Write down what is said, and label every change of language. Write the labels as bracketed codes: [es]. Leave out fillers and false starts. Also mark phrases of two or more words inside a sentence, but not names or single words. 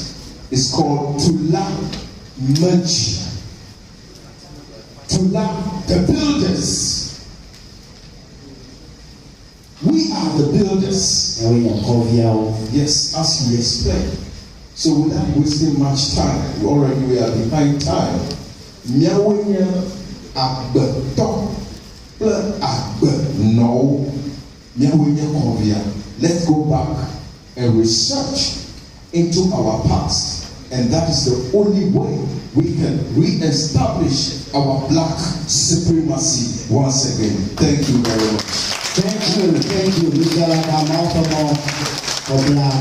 [en] It's called Tula Merge. Tula, the builders. We are the builders. Yes, as we explained. So without wasting much time, already we are behind time. [ee] Miawenya agbeto ple agbe no. Miawenya kovia. [en] Let's go back and research into our past. And that is the only way we can re-establish our black supremacy once again. Thank you very much. Thank you. We feel like I'm out for black.